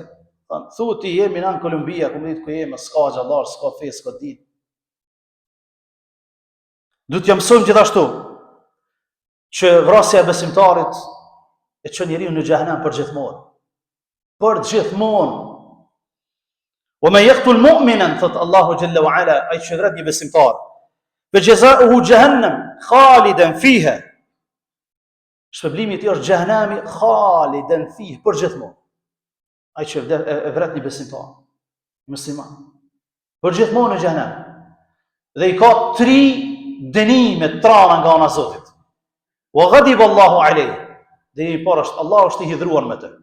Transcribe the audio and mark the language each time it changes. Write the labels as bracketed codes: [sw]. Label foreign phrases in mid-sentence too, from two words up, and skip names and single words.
[sq] Thu ti jemi në Kolumbia, ku më ditë ku jemi, s'ka xhallar, s'ka fe, s'ka ditë. Duhet t'ja mësojmë gjithashtu që vrasja e besimtarit e çon njeriu në xhehenem për gjithmonë. Për gjithmonë. [ar] ومن يقتل مؤمنا, [sq] thot Allahu [ar] جل وعلا, [sq] ai që vret një besimtar, [ar] فجزاؤه جهنم خالدا فيها. [sq] Shpërblimi i tij është xhehenemi [ar] خالدا فيها, [sq] për gjithmonë. Ai që vret një besimtar, musliman, për gjithmonë në xhehenem. Dhe i ka 3 dënime të trana nga ana e Zotit. [ar] وغضب الله عليه. [sq] Dhe i parë është Allah është i hidhruar me të.